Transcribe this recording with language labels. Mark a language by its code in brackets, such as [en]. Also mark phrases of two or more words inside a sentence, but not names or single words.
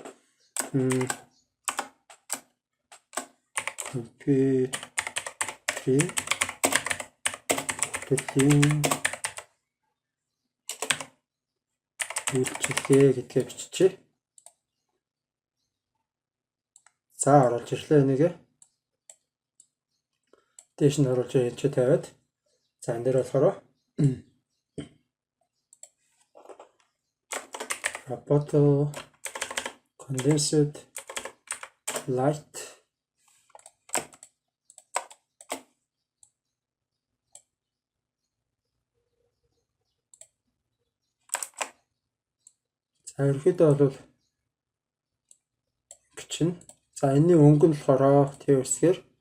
[mn] үйлчлэгээ гэдгээ биччихье. За оруулж ирлээ энийг. Дээш нь оруулж энэ ч тавиад. За энэ дээр болохоор Roboto condensed light за ерөөдөө бол чинь за энэний өнгө нь болохоор T-үсгээр